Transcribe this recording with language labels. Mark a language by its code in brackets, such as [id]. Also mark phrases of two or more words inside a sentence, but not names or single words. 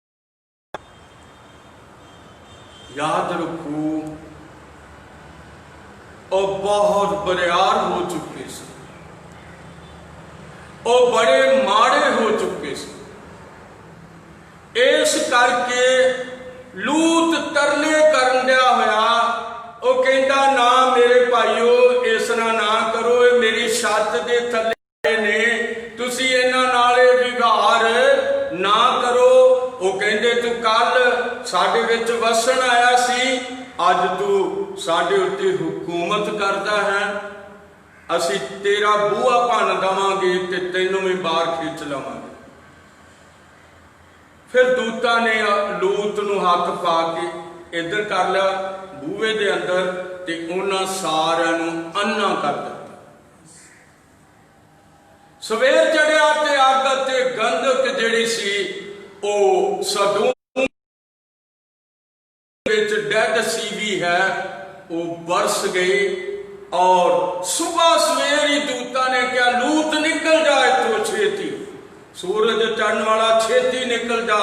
[pa] ਯਾਦ ਰੱਖੋ ਉਹ ਬਹੁਤ ਬਰਿਆਰ ਹੋ ਚੁੱਕੇ ਸੀ, ਉਹ ਬੜੇ ਮਾੜੇ ਹੋ ਚੁੱਕੇ ਸੀ। ਇਸ ਕਰਕੇ ਲੂਤ ਤਰਲੇ ਕਰਨ ਦਿਆ ਹੋਇਆ, ਉਹ ਕਹਿੰਦਾ ਨਾ ਮੇਰੇ ਭਾਈਓ ਇਸ ਤਰ੍ਹਾਂ ਨਾ ਕਰੋ, ਯੇ ਮੇਰੀ ਛੱਤ ਦੇ ਥੱਲੇ ਨੇ, ਤੁਸੀ ਇਨ੍ਹਾਂ ਨਾਲ ਵਿਵਹਾਰ ਨਾ ਕਰੋ। ਉਹ ਕਹਿੰਦੇ ਤੂੰ ਕੱਲ੍ਹ ਸਾਡੇ ਵਿੱਚ ਵਸਣ ਆਇਆ ਸੀ, ਅੱਜ ਤੂੰ ਸਾਡੇ ਉੱਤੇ ਹਕੂਮਤ ਕਰਦਾ ਹੈ, ਅਸੀ ਤੇਰਾ ਬੂਹਾ ਭੰਨ ਦੇਵਾਂਗੇ ਤੇ ਤੈਨੂੰ ਭੀ ਬਾਹਰ ਖਿੱਚ ਲਵਾਂਗੇ। ਫਿਰ ਦੂਤਾਂ ਨੇ ਲੂਤ ਨੂੰ ਹੱਥ ਪਾ ਕੇ ਇੱਧਰ ਕਰ ਲਿਆ ਬੂਹੇ ਦੇ ਅੰਦਰ ਤੇ ਉਨ੍ਹਾਂ ਸਾਰਿਆਂ ਨੂੰ ਅੰਨ੍ਹਾ ਕਰ ਦਿੱਤਾ। ਸਵੇਰ ਚੜ੍ਹਿਆ ਤੇ ਅੱਗ ਤੇ ਗੰਧਕ ਜਿਹੜੀ ਸੀ ਉਹ ਸਦੂਮ ਵਿੱਚ ਡੈੱਡ ਸੀ ਭੀ ਹੈ ਵੋ ਬਰਸ ਗਈ। ਔਰ ਸੁਬਹ ਸਵੇਰ ਹੀ ਦੂਤਾਂ ਨੇ ਕਹਾ ਲੂਤ ਨਿਕਲ ਜਾ ਇੱਥੋਂ ਛੇਤੀ, ਸੂਰਜ ਚੜ੍ਹਨ ਵਾਲਾ ਛੇਤੀ ਨਿਕਲ ਜਾ।